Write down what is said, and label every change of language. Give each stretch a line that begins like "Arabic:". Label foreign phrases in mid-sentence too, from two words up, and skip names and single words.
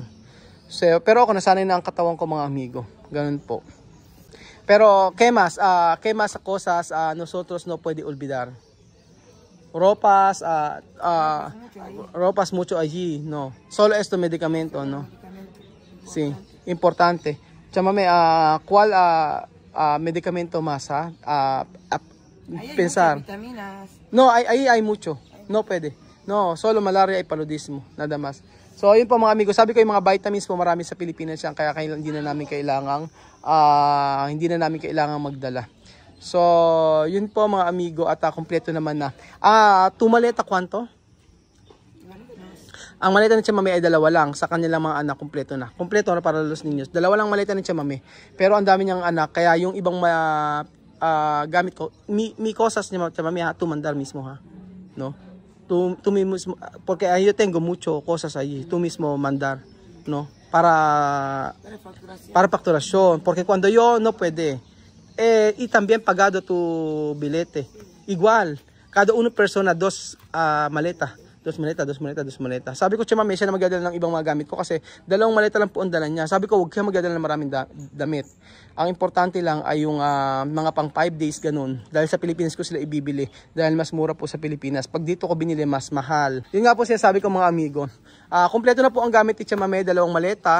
Filipino: So, pero ako nasanay na ang katawan ko mga amigo. Ganun po.
Spanish: Pero, ¿qué más cosas nosotros no puede olvidar? Ropas mucho allí, no. Solo esto medicamento, no. Sí, importante. Chámame, ¿cuál medicamento más? Pensar. No, ahí hay mucho. No puede. No, solo malaria y paludismo, nada más.
Filipino: So, ayun po mga amigo. Sabi ko yung mga vitamins po marami sa Pilipinas yan. Kaya hindi na namin kailangang magdala. So, yun po mga amigo. At kompleto naman na.
Spanish: Tu maleta kwanto?
Filipino: Ang maleta ni Mami ay 2 lang. Sa kanilang mga anak, kompleto na. Kompleto na
Spanish: para los niños.
Filipino: 2 lang maleta ni Mami. Pero ang dami niyang anak. Kaya yung ibang gamit ko.
Spanish: Mi cosas ni Mami tu mandar mismo ha. No? Tú mismo, porque yo tengo mucho cosas allí, tú mismo mandar, ¿no? Para facturación, porque cuando yo no puede, y también pagado tu billete, igual, cada una persona 2 maletas, dos maleta.
Filipino: Sabi ko, Mami, siya na magdadala ng ibang mga gamit ko kasi 2 maleta lang po ang dala niya. Sabi ko, huwag ka magdadala ng maraming damit. Ang importante lang ay yung mga pang 5 days ganun. Dahil sa Pilipinas ko sila ibibili. Dahil mas mura po sa Pilipinas. Pag dito ko binili, mas mahal. Yun nga po sabi ko mga amigo. Kompleto na po ang gamit ni Tia Mame, 2 maleta.